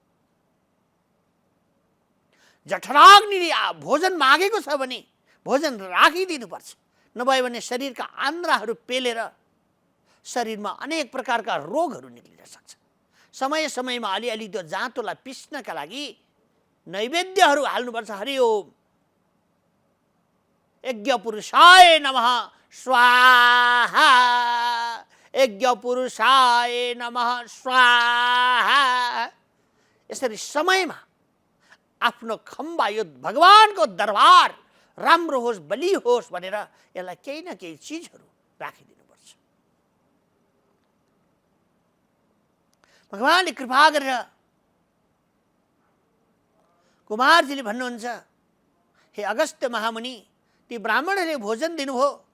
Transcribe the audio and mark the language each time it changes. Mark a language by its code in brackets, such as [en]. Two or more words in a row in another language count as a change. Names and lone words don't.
[ne] जठराग्निले भोजन मागेको छ भने भोजन राखिदिनुपर्छ, नभए भने शरीरका आन्द्राहरू पेलेर शरीरमा अनेक प्रकारका रोगहरू निक्लिन सक्छ। समय समयमा अलिअलि त्यो जाँतोलाई पिस्नका लागि नैवेद्यहरू हाल्नुपर्छ। [sa] हरि ओम यज्ञ पुरुषाय नमः स्वाहा, यज्ञ पुरुषाय नमः स्वाहा। [ne] यसरी समयमा आफ्नो खम्बा, यो भगवानको दरबार राम्रो होस्, बलियो होस् भनेर यसलाई केही न केही चिजहरू राखिदिनुपर्छ। भगवानले कृपा गरेर कुमारजीले भन्नुहुन्छ, हे अगस्त्य महामुनि, ती ब्राह्मणहरूले भोजन दिनुभयो।